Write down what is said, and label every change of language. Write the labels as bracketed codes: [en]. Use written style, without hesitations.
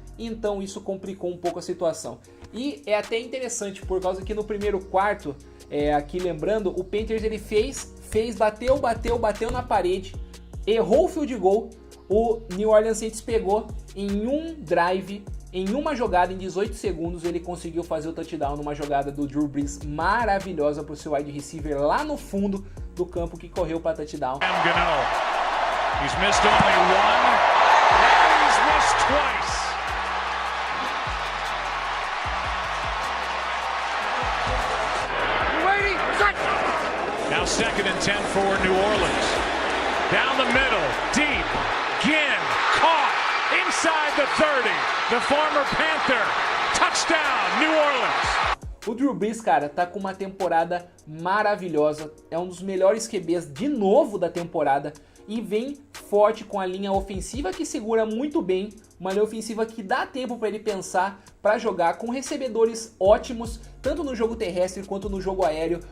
[pt] Então isso complicou um pouco a situação. E é até interessante, por causa que no primeiro quarto, aqui lembrando, o Panthers ele bateu na parede, errou o field goal, o New Orleans Saints pegou em um drive, em uma jogada, em 18 segundos, ele conseguiu fazer o touchdown numa jogada do Drew Brees maravilhosa para o seu wide receiver lá no fundo do campo, que correu para touchdown. [en] He's missed only one, and he's missed twice. Now 2nd and 10 for New Orleans. Down the middle, deep, Ginn, caught, inside the 30. The former Panther, touchdown, New Orleans. [pt] O Drew Brees, cara, tá com uma temporada maravilhosa. É um dos melhores QBs de novo da temporada. E vem forte com a linha ofensiva que segura muito bem, uma linha ofensiva que dá tempo para ele pensar, para jogar, com recebedores ótimos, tanto no jogo terrestre quanto no jogo aéreo.